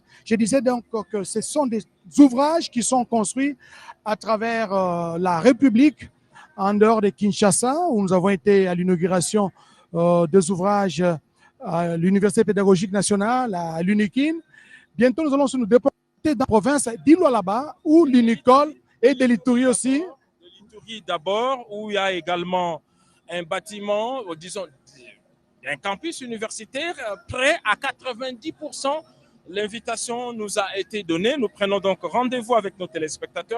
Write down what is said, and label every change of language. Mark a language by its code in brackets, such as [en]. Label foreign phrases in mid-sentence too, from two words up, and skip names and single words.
[fr] Je disais donc que ce sont des ouvrages qui sont construits à travers la République, en dehors de Kinshasa, où nous avons été à l'inauguration des ouvrages à l'Université pédagogique nationale, à l'UNIKIN, Bientôt, nous allons nous déporter dans la province d'Ilo-Alaba, où l'Unicole et de l'Ituri aussi. De l'Ituri d'abord, où il y a également un bâtiment, disons, un campus universitaire prêt à 90%. L'invitation nous a été donnée. Nous prenons donc rendez-vous avec nos téléspectateurs.